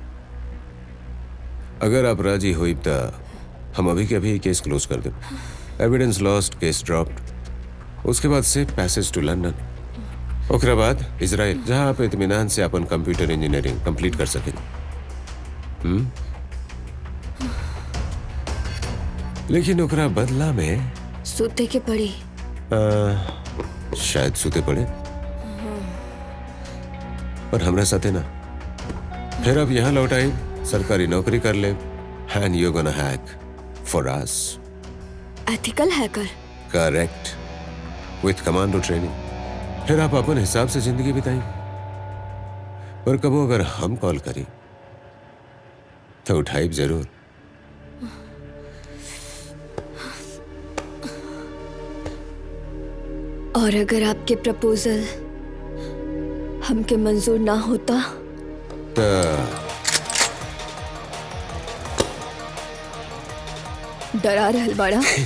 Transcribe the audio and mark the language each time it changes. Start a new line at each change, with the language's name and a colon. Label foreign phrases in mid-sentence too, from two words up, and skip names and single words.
Bhojpuri: अगर आप राजी होइब तो हम अभी के अभी केस क्लोज कर दें।
English: Evidence lost, case dropped.
Bhojpuri: उसके बाद से
English: passage to London,
Bhojpuri: ओकरा बाद इजराइल, जहां आप इत्मीनान से अपन
English: computer engineering complete
Bhojpuri: कर सकें। लेकिन ओकरा बदला में सूते के पड़ी। शायद सूते पड़े, पर हमरा साथे ना। फिर अब यहाँ लौट आई, सरकारी नौकरी कर ले,
English: And you gonna hack for us. Ethical hacker? Correct, with commando training.
Bhojpuri: फिर आप अपन हिसाब से जिंदगी बिताई। पर कबो अगर हम कॉल करी तो उठाइब जरूर। और अगर आपके प्रपोजल हमके मंजूर ना होता डरा रहल बाड़ा?